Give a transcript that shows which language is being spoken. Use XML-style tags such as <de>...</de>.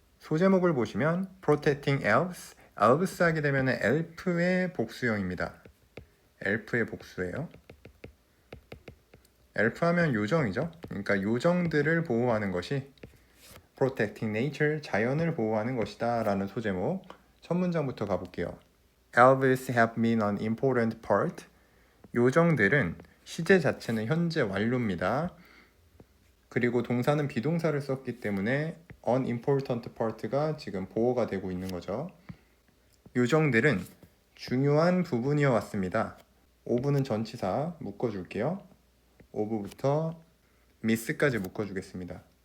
<ko>소제목을 보시면 Protecting Elves, Elves 하게 되면 엘프의 복수형입니다. 엘프의 복수예요. 엘프 하면 요정이죠. 그러니까 요정들을 보호하는 것이</ko> <en>protecting nature,</en> <ko>자연을 보호하는 것이다 라는 소제목. 첫 문장부터 가볼게요.</ko> <en>Elves have been an important part.</en> <ko>요정들은 시제 자체는 현재 완료입니다. 그리고 동사는 비동사를 썼기 때문에 unimportant part가 지금 보호가 되고 있는 거죠. 요정들은 중요한 부분이어 왔습니다. of는 전치사 묶어줄게요. of부터 miss까지 묶어주겠습니다.</ko>